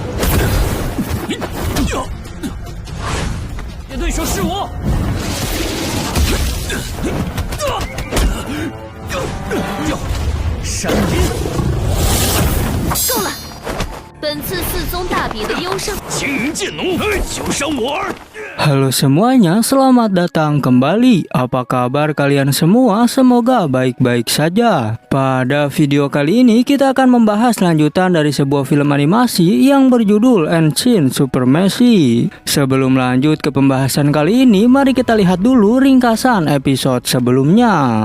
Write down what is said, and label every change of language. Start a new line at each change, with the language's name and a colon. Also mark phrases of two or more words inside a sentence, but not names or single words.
Chinese: 你对手是我。闪音，够了！本次四宗大比的优胜，青云剑弩，休伤我儿。
Indonesian: Halo semuanya, selamat datang kembali. Apa kabar kalian semua? Semoga baik-baik saja. Pada video kali ini kita akan membahas lanjutan dari sebuah film animasi yang berjudul Ancient Supremacy. Sebelum lanjut ke pembahasan kali ini, mari kita lihat dulu ringkasan episode sebelumnya.